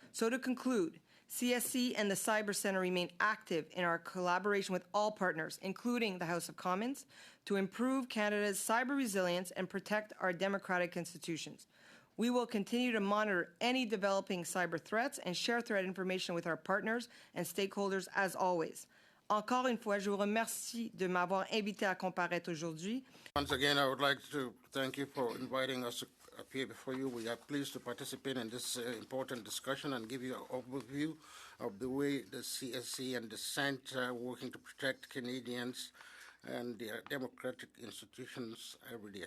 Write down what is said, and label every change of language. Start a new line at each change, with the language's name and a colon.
English: So to conclude, CSC and the Cyber Center remain active in our collaboration with all partners, including the House of Commons, to improve Canada's cyber resilience and protect our democratic institutions. We will continue to monitor any developing cyber threats and share threat information with our partners and stakeholders as always.
French: Encore une fois, je vous remercie de m'avoir invité à comparaître aujourd'hui.
English: Once again, I would like to thank you for inviting us to appear before you. We are pleased to participate in this important discussion and give you an overview of the way the CSC and the Center are working to protect Canadians and their democratic institutions every day.